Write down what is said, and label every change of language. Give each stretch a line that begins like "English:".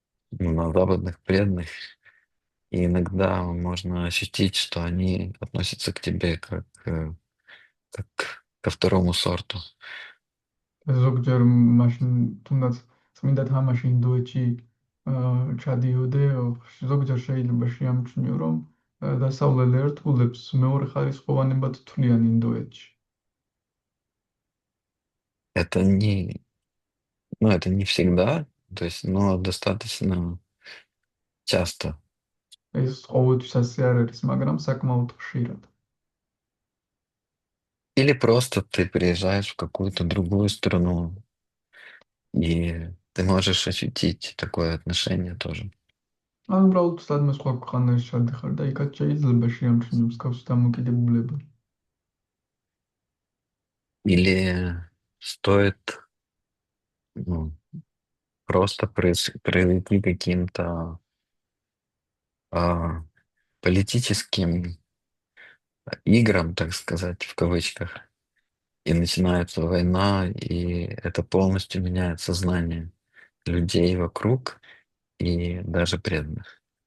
Russian: на западных преданных, и иногда можно ощутить, что они относятся к тебе как ко второму сорту.
Georgian: ზოგჯერ მაშინ თუნდაც წმინდა თამაში ინდოეთში ჩადიოდე, ზოგჯერ შეიძლება შეამჩნიო, რომ დასავლელ ერთგულებს მეორე ხარისხოვანებად თვლიან ინდოეთში.
Russian: Это не, ну, это не всегда, то есть, но достаточно часто.
Georgian: ეს ყოველთვის ასე არ არის, მაგრამ საკმაოდ ხშირად.
Russian: Или просто ты приезжаешь в какую-то другую страну, и ты можешь ощутить такое отношение тоже.
Georgian: ან უბრალოდ სადმე სხვა ქვეყანაში ჩადიხარ და იქაც შეიძლება შეამჩნიო მსგავსი დამოკიდებულება.
Russian: Или стоит, ну, просто произойти каким-то а, политическим играм, так сказать, в кавычках, и начинается война, и это полностью меняет сознание людей вокруг и даже преданных.